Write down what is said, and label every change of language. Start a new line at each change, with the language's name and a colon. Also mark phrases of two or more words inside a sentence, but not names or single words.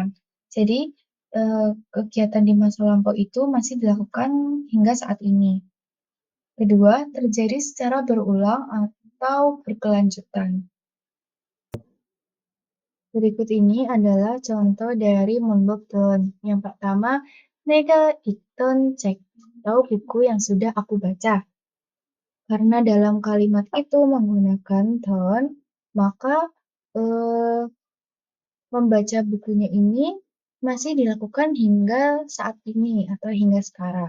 Indonesian: Jadi, kegiatan di masa lampau itu masih dilakukan hingga saat ini. Kedua, terjadi secara berulang atau berkelanjutan. Berikut ini adalah contoh dari Monbokdon. Yang pertama,
Korean: 내가 읽던 책
Indonesian: atau buku yang sudah aku baca. Karena dalam kalimat itu menggunakan don, maka membaca bukunya ini masih dilakukan hingga saat ini atau hingga sekarang.